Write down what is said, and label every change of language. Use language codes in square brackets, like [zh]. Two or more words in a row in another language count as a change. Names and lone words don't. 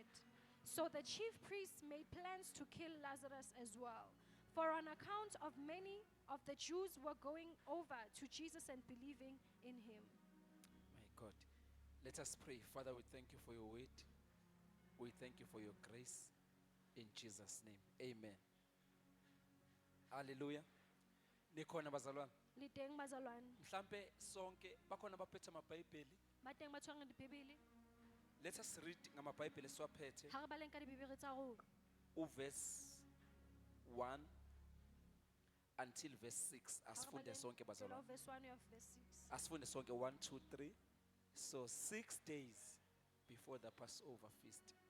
[en] So the chief priests made plans to kill Lazarus as well, for on account of many of the Jews were going over to Jesus and believing in him. My God. Let us pray. Father, we thank you for your word. We thank you for your grace. In Jesus' name. Amen. Hallelujah. [zu] Nikhona bazalwane. [st] Liteng bazalwane, [zu] Mhlambe sonke bakhona abaphethe amabhayibheli. [st] ba teng ba tshwarang dibebele, [en] Let us read [zu] ngamabhayibheli esiwaphethe. [st] ha re baleng ka dibebele tsa rona. [en] Verse 1 until verse 6. [st] Ha re [zu] Asifunde [st] baleng [zu] sonke [st] tshela [zu] bazalwane. [en] verse 1 of verse 6. [zu] Asifunde sonke 1, 2, 3. [en] So 6 days before the Passover feast.